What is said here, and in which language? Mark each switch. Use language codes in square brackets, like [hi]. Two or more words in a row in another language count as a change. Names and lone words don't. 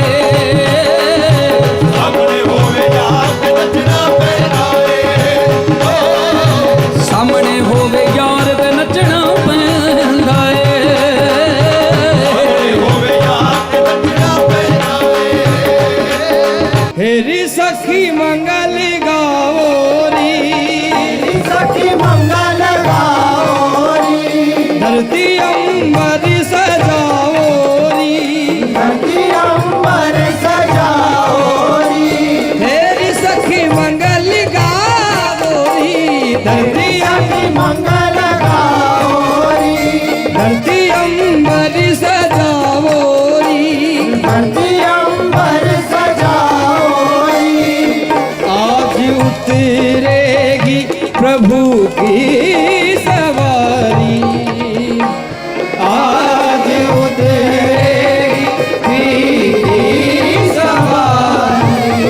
[pa] ਸਾਹਮਣੇ ਹੋਵੇ ਯਾਰ ਤੇ ਨੱਚਣਾ ਪੈਂਦਾ ਏ। ਸਾਹਮਣੇ ਹੋਵੇ ਯਾਰ ਤੇ ਨੱਚਣਾ ਪੈਂਦਾ ਏ। ਸਾਹਮਣੇ ਹੋਵੇ ਯਾਰ ਤੇ ਨੱਚਣਾ ਪੈਂਦਾ ਏ। [hi] हेरी सखी मंगल गाओरी, सखी मंगल गाओरी। धरती अंबर सजाओरी, धरती अंबर सजाओरी। हेरी सखी मंगल गाओरी, धरती मंगल गाओरी। धरती अंबर सजाओरी, धरती अंबर सजाओरी। आज उतरेगी प्रभु की सवारी, आज उतरेगी सवारी।